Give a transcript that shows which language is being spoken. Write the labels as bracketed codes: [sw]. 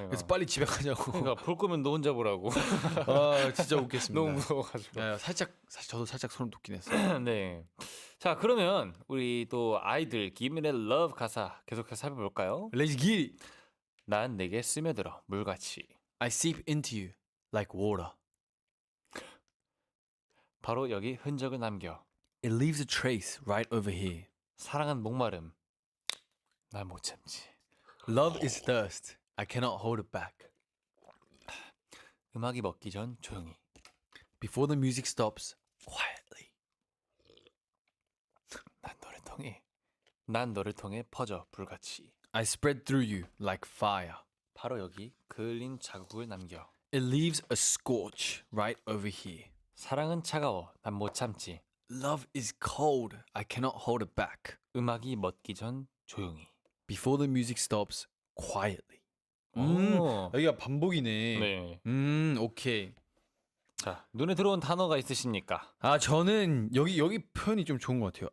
[ko] 그래서 빨리 집에 가냐고. 그러니까 볼 거면 너 혼자 보라고. 진짜 웃겼습니다. 너무 무서워가지고. 사실 저도 살짝 소름 돋긴 했어요. 네. 자 그러면 우리 또 아이들 김민의 Love 가사 계속해서 살펴볼까요? [en] Let's get it. [ko] 난 내게 스며들어 물같이. [en] I seep into you like water. [ko] 바로 여기 흔적을 남겨. [en] It leaves a trace right over here. [ko] 사랑은 목마름. 난 못 참지. [en] Love is thirst. I cannot hold it back. [ko] 음악이 먹기 전 조용히. [en] Before the music stops, quietly. [ko] 난 너를 통해 퍼져 불같이. [en] I spread through you like fire. [ko] 바로 여기 그을린 자국을 남겨. [en] It leaves a scorch right over here. [ko] 사랑은 차가워. 난 못 참지. [en] Love is cold. I cannot hold it back. [ko] 음악이 멎기 전 조용히. [en] Before the music stops, quietly. [ko] 오. 여기가 반복이네. 네. 오케이. 자, 눈에 들어온 단어가 있으십니까? 아, 저는 여기 표현이 좀 좋은 것 같아요.